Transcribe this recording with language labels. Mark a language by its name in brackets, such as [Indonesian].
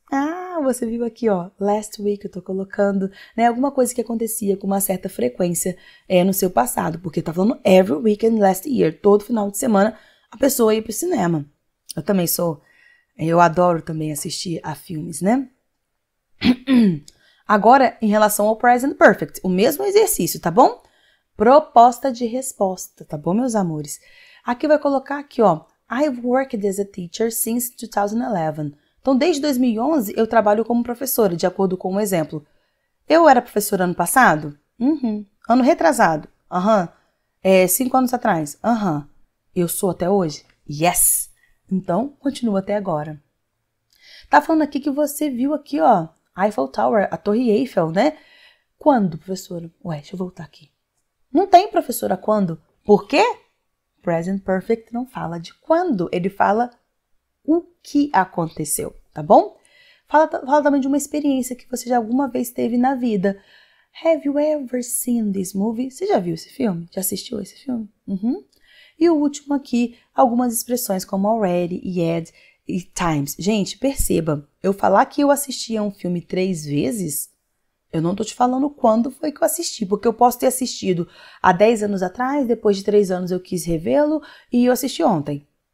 [Portuguese] Ah, você viu aqui, ó, last week, eu tô colocando, né, alguma coisa que acontecia com uma certa frequência no seu passado, porque tá falando [English] every weekend last year, [Portuguese] todo final de semana a pessoa ia pro cinema. Eu adoro também assistir a filmes, né? Agora, em relação ao present perfect, o mesmo exercício, tá bom? Proposta de resposta, tá bom, meus amores? Aqui vai colocar aqui, ó, [English] I've worked as a teacher since 2011. [Portuguese] Então, desde 2011, eu trabalho como professora, de acordo com o exemplo. Eu era professora ano passado? Ano retrasado? 5 anos atrás? Eu sou até hoje? Yes! Então, continua até agora. Tá falando aqui que você viu aqui, ó, Eiffel Tower, a Torre Eiffel, né? Quando, professora? Ué, deixa eu voltar aqui. Não tem, professora, quando? Por quê? Present Perfect não fala de quando, ele fala o que aconteceu, tá bom? Fala também de uma experiência que você já alguma vez teve na vida. [English] Have you ever seen this movie? [Portuguese] Você já viu esse filme? Já assistiu esse filme? E o último aqui, algumas expressões como already, yet e times. Gente, perceba, eu falar que eu assisti a um filme 3 vezes, eu não tô te falando quando foi que eu assisti, porque eu posso ter assistido há 10 anos atrás, depois de 3 anos eu quis revê-lo e eu assisti ontem.